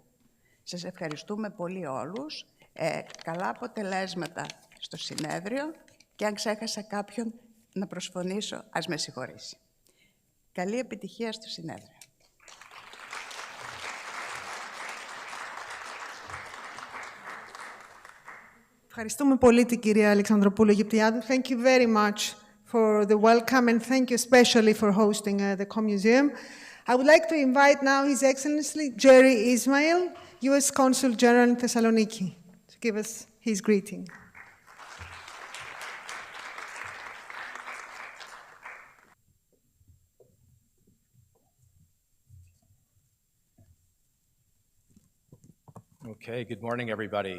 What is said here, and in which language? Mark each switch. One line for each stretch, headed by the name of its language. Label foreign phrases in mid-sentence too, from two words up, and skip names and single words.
Greek: Σας ευχαριστούμε πολύ όλους. Καλά αποτελέσματα στο συνέδριο και αν ξέχασα κάποιον να προσφωνήσω, ας με συγχωρήσει. Καλή επιτυχία στο συνέδριο. Ευχαριστούμε πολύ την κυρία Αλεξανδροπούλου-Αιγυπτιάδου.
English: Thank you very much for the welcome and thank you especially for hosting the CoMuseum. I would like to invite now His Excellency Jerry Ismail, U.S. Consul General in Thessaloniki, to give us his greeting. Okay, good morning, everybody.